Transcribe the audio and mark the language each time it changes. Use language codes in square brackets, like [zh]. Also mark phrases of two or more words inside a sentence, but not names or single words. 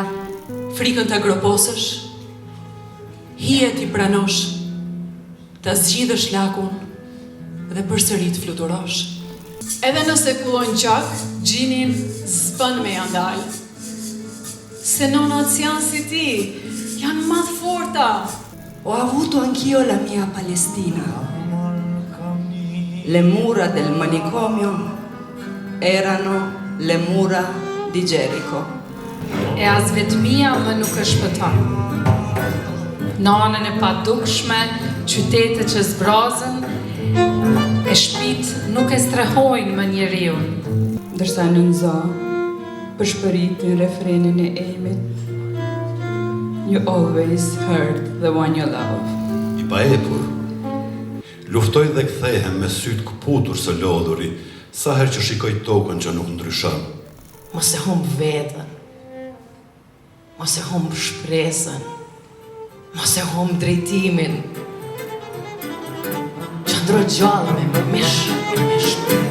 [sq] Frikën të agroposësh, hije t'i pranosh, të zgjidhësh lakun dhe përsëri të fluturosh. Edhe nëse kullon qak, gjinin s'bën me jandal. Se nonat janë si ti, janë madh forta. [it] Ho avuto anch'io la mia Palestina. Le mura del manicomio erano le mura di Gerico. [sq] E as vetmia më nuk e shpëton. Në anën e padukshme, qytete që zbrazën, e shtëpit nuk e strehojnë më njeriu. Ndërsa në nëza, përshpëritin refrenin e Emit. [en] You always heard the one you love. [sq] I pa epur, luftoj dhe kthehem me sytë këputur së lodhuri, sa herë që shikoj tokën që nuk ndryshon. Mos e humb veten. Mos e humb shpresën. Mos e humb drejtimin. Qëndro gjallë me shpirt.